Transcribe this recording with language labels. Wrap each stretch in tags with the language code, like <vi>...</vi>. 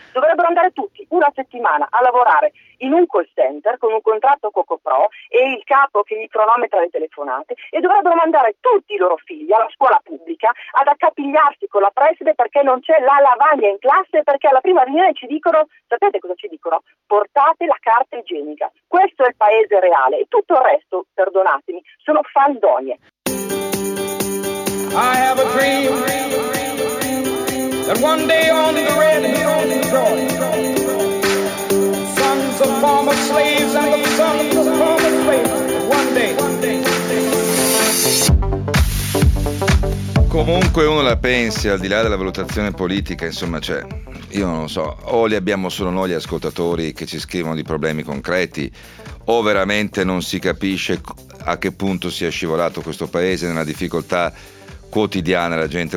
<it>Dovrebbero andare tutti una settimana a lavorare in un call center con un contratto CocoPro e il capo che gli cronometra le telefonate, e dovrebbero mandare tutti i loro figli alla scuola pubblica ad accapigliarsi con la preside perché non c'è la lavagna in classe. Perché alla prima riunione ci dicono, sapete cosa ci dicono? Portate la carta igienica. Questo è il paese reale e tutto il resto, perdonatemi, sono fandonie.</it> <en>I have a dream that one day on the red hills of Georgia, sons of former slaves and the sons of former slaves, one day.</en> <it>Comunque uno la pensi, al di là della valutazione politica, insomma, cioè, io non lo so, o li abbiamo solo noi gli ascoltatori che ci scrivono di problemi concreti, o veramente non si capisce a che punto sia scivolato questo paese nella difficoltà quotidiana la gente.</it>